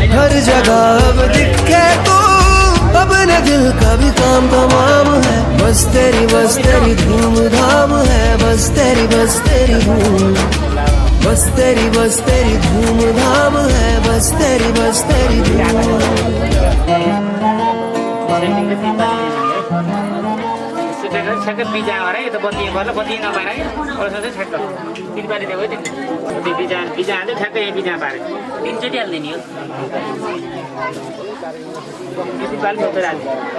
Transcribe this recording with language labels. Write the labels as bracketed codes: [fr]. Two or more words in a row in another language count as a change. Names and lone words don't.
[hi] हर जगह अब दिखे तू, अपने दिल का भी काम तमाम है। बस तेरी धूम धाम है, बस तेरी धूम, बस तेरी धूम धाम है, बस तेरी धूम। [ne] ठ्याक्कै बिजा हरायो यो त बत्ती भएर बत्ती नपाएर है अरू सोच्दै ठ्याक्क तिन पाली दिएको है त्यो बिजा हाल्दै ठ्याक्कै यहाँ बिजा पारे तिनचोटि हालिदिने हो तिन पाली बोकेर हाल्ने